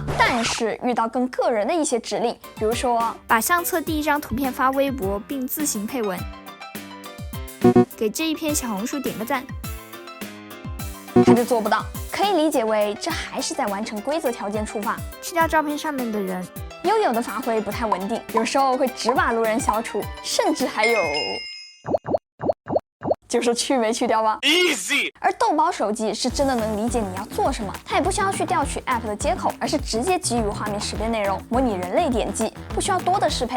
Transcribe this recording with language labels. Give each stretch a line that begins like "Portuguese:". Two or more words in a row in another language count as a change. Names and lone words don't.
Chinese: 但是遇到更個人的一些指令，比如說把相冊第一張圖片發微博並自行配文，給這一篇小紅書點個讚，他就做不到。可以理解為這還是在完成規則條件觸發，去掉照片上面的人。悠悠的發揮不太穩定，有時候會只把路人消除，甚至還有就是去沒去掉吧 ，easy。而豆包手機是真的能理解你要做什麼，它也不需要去調取 App 的接口，而是直接基於畫面識別內容，模擬人類點擊，不需要多的適配。